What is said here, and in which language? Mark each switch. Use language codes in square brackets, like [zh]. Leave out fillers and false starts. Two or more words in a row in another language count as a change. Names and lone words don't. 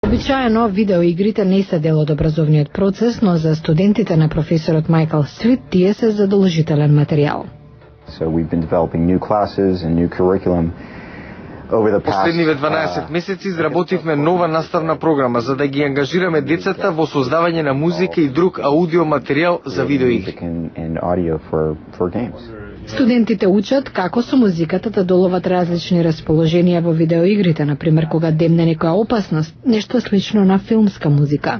[mk] Обичаено видеоигрите не се дел од образовниот процес, но за студентите на професорот Майкл Свит тие се задолжителен материјал. [en] So we've been developing new classes and new curriculum. [mk] Последниве 12 месеци изработивме нова наставна програма за да ги ангажираме децата во создавање на музика и друг аудио материјал за видеоигри. Студентите учат како со музиката да доловат различни расположенија во видеоигрите, например кога демне некоја опасност, нешто слично на филмска музика.